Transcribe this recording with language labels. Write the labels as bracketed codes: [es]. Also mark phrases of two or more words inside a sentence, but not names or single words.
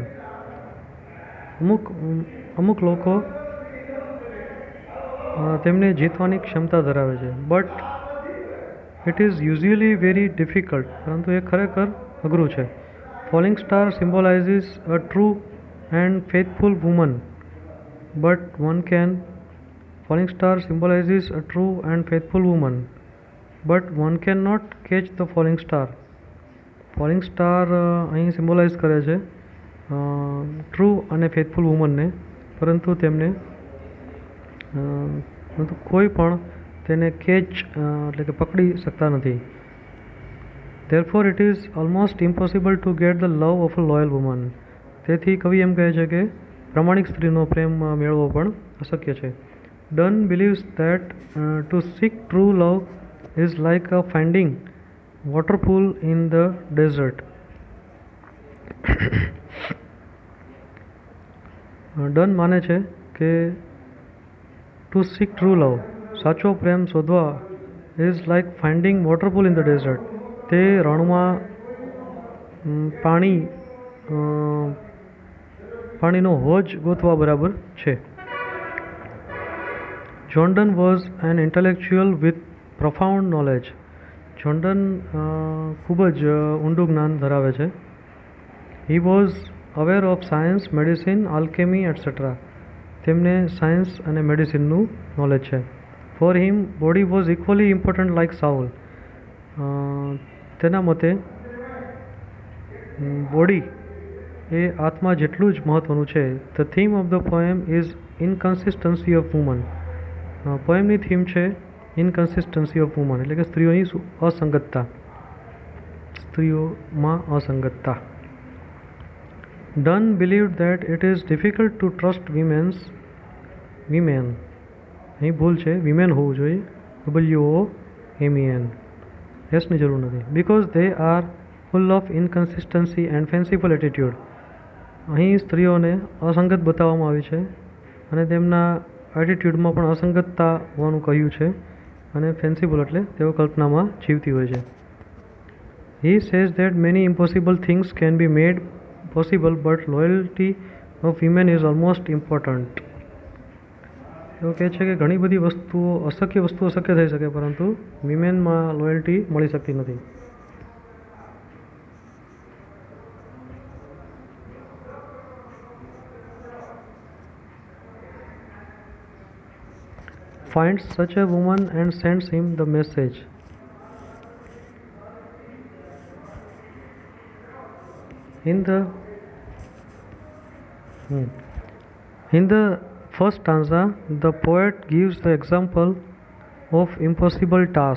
[gu] અમુક લોકો તેમને જીતવાની ક્ષમતા ધરાવે છે. [en] But it is usually very difficult, [gu] પરંતુ એ ખરેખર અઘરું છે. [en] Falling star symbolizes a true and faithful woman, but one can Falling star symbolizes a true and faithful woman, but one cannot catch the falling star. Falling star [gu] અહીં સિમ્બોલાઇઝ કરે છે ટ્રુ અને ફેથફુલ વુમનને, પરંતુ તેમને કોઈ પણ તેને કેચ એટલે કે પકડી શકતા નથી. [en] Therefore it is almost impossible to get the love of a loyal woman. [gu] તેથી કવિ એમ કહે છે કે પ્રામાણિક સ્ત્રીનો પ્રેમ મેળવવો પણ અશક્ય છે. [en] Donne believes that to seek true love is like finding water pool in the desert. Donne [gu] માને છે કે [en] to seek true love, [gu] સાચો પ્રેમ શોધવા, [en] is like finding water pool in the desert. [gu] તે રણમાં પાણીનો હોજ ગોતવા બરાબર છે. [en] John Donne was an intellectual with profound knowledge. [gu] John Donne ખૂબ જ ઊંડું જ્ઞાન ધરાવે છે. [en] He was aware of science, medicine, alchemy, etc. [gu] તેમને સાયન્સ અને મેડિસિનનું નોલેજ છે. [en] For him, body was equally important like soul. [gu] તેના મતે બોડી એ આત્મા જેટલું જ મહત્ત્વનું છે. [en] The theme of the poem is inconsistency of woman. [gu] પોએમની થીમ છે [en] inconsistency of woman, [gu] એટલે કે સ્ત્રીઓની અસંગતતા, સ્ત્રીઓમાં અસંગતતા. [en] Donne believed that it is difficult to trust women, [gu] અહીં ભૂલ છે, વિમેન હોવું જોઈએ, WOMEN, એસની જરૂર નથી, [en] because they are full of inconsistency and fanciful attitude. [gu] અહીં સ્ત્રીઓને અસંગત બતાવવામાં આવી છે અને તેમના એટીટ્યૂડમાં પણ અસંગતતા હોવાનું કહ્યું છે, અને ફેન્સીબલ એટલે તેઓ કલ્પનામાં જીવતી હોય છે. [en] He says that many impossible things can be made possible, but loyalty of women is almost important. [gu] એવું કહે છે કે ઘણી બધી વસ્તુઓ અશક્ય થઈ શકે, પરંતુ વિમેનમાં લોયલ્ટી મળી શકતી નથી. [en] Finds such a woman and sends him the message. In the first stanza, the poet gives the example of impossible task.